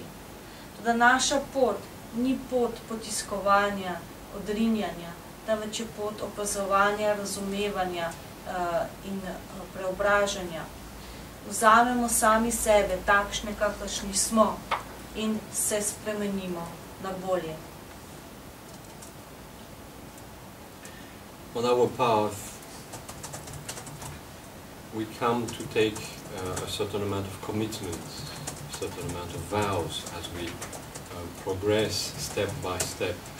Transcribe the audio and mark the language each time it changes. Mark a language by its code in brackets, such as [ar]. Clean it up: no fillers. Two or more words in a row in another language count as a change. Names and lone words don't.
[sl] Toda naša pot ni pot potiskovanja, odrinjanja, temveč je pot opazovanja, razumevanja in preobražanja. Vzamemo sami sebe, takšne, kakršni smo, in se spremenimo na bolje. [en] On our path, we come to take a certain amount of commitments, a certain amount of vows as we progress step by step.